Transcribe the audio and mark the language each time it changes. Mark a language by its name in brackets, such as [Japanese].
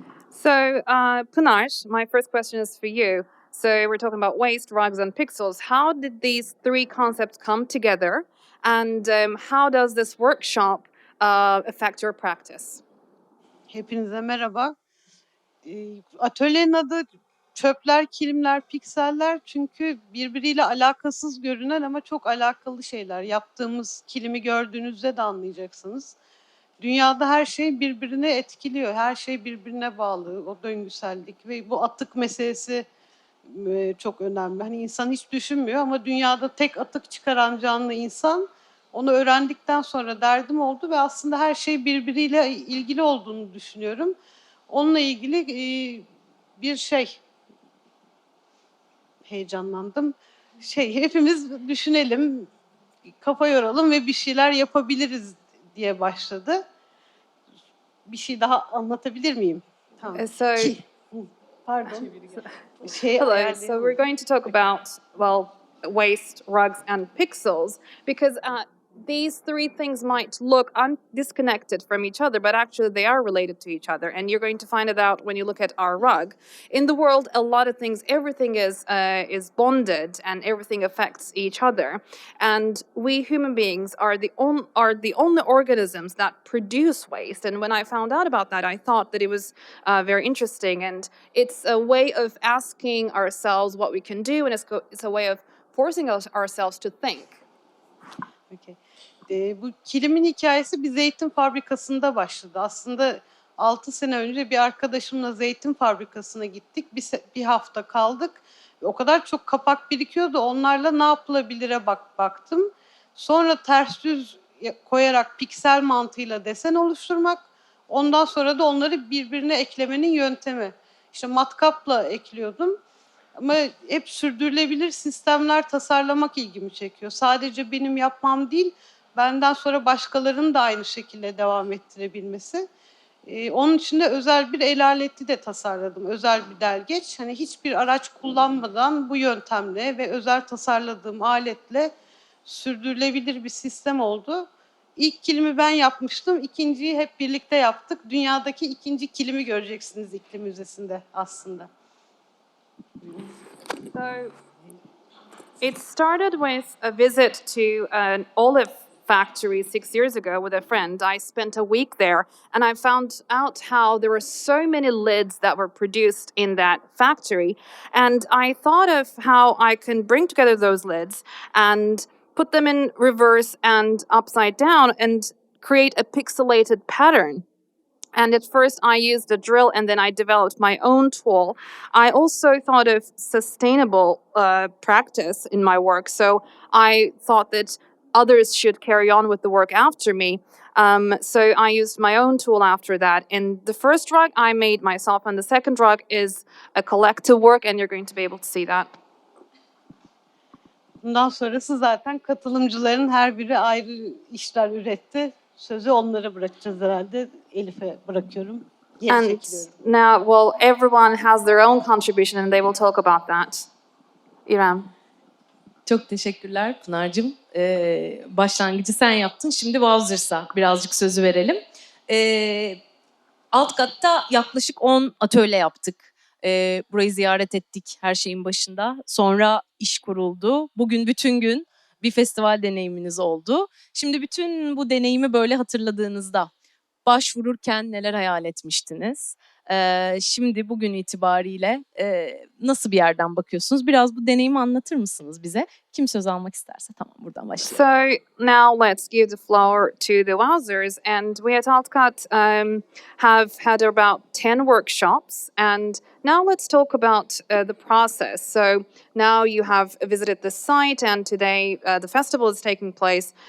[English] So, Pınar, my first question is for you. So we're talking about waste, rugs, and pixels. How did these three concepts come together, and how does this workshop affect your practice? [Turkish] Hepinize merhaba. Atölyenin adı Çöpler, Kilimler, Pikseller çünkü birbiriyle alakasız görünen ama çok alakalı şeyler. Yaptığımız kilimi gördüğünüzde de anlayacaksınız. Dünyada her şey birbirine etkiliyor, her şey birbirine bağlı, o döngüsellik ve bu atık meselesi çok önemli. Hani insan hiç düşünmüyor ama dünyada tek atık çıkaran canlı insan Onu öğrendikten sonra derdim oldu ve aslında her şey birbiriyle ilgili olduğunu düşünüyorum. Onunla ilgili bir heyecanlandım. Hepimiz düşünelim, kafa yoralım ve bir şeyler yapabiliriz diye başladı. Bir şey daha anlatabilir miyim? Tamam. [English] So, [Turkish] Pardon. [English] hello. So we're going to talk about, well, waste, rugs, and pixels because these three things might look disconnected from each other, but actually they are related to each other. And you're going to find it out when you look at our rug. In the world, a lot of things, everything is bonded, and everything affects each other. And we human beings are the only organisms that produce waste. And when I found out about that, I thought that it was very interesting. And it's a way of asking ourselves what we can do, and it's a way of forcing ourselves to think. Okay. [Turkish] Bu kilimin hikayesi bir zeytin fabrikasında başladı. Aslında 6 sene önce bir arkadaşımla zeytin fabrikasına gittik. Bir hafta kaldık. O kadar çok kapak birikiyordu. Onlarla ne yapılabilire baktım. Sonra ters düz koyarak piksel mantığıyla desen oluşturmak. Ondan sonra da onları birbirine eklemenin yöntemi. İşte matkapla ekliyordum. Ama hep sürdürülebilir sistemler tasarlamak ilgimi çekiyor. Sadece benim yapmam değil, benden sonra başkalarının da aynı şekilde devam ettirebilmesi. Onun için de özel bir el aleti de tasarladım, özel bir delgeç. Hani hiçbir araç kullanmadan bu yöntemle ve özel tasarladığım aletle sürdürülebilir bir sistem oldu. İlk kilimi ben yapmıştım, ikinciyi hep birlikte yaptık. Dünyadaki ikinci kilimi göreceksiniz iklim müzesinde aslında. [English] So it started with a visit to an olive factory 6 years ago with a friend. I spent a week there, and I found out how there were so many lids that were produced in that factory. And I thought of how I can bring together those lids and put them in reverse and upside down and create a pixelated pattern. And at first I used a drill, and then I developed my own tool. I also thought of sustainable practice in my work. So I thought that others should carry on with the work after me. So I used my own tool after that. And the first rug I made myself, and the second rug is a collective work, and you're going to be able to see that. [Turkish] Bundan sonrası zaten katılımcıların her biri ayrı işler üretti. Sözü onlara bırakacağız herhalde. Elif'e bırakıyorum. Geri [English] And [Turkish] çekiliyorum. [English] now, well, everyone has their own contribution, and they will talk about that. [Turkish] İrem. Çok teşekkürler Pınar'cığım. Başlangıcı sen yaptın. Şimdi Wowzers'a birazcık sözü verelim. Alt katta yaklaşık 10 atölye yaptık. Burayı ziyaret ettik her şeyin başında. Sonra iş kuruldu. Bugün bütün gün bir festival deneyiminiz oldu. Şimdi bütün bu deneyimi böyle hatırladığınızda başvururken neler hayal etmiştiniz? Şimdi bugün itibariyle nasıl bir yerden bakıyorsunuz? Biraz bu deneyimi anlatır mısınız bize? Kim söz almak isterse tamam buradan başlayalım. [English] So now let's give the floor to the Wowzers. And we at Altcut have had about 10 workshops. And now let's talk about the process. So now you have visited the site, and today the festival is taking place.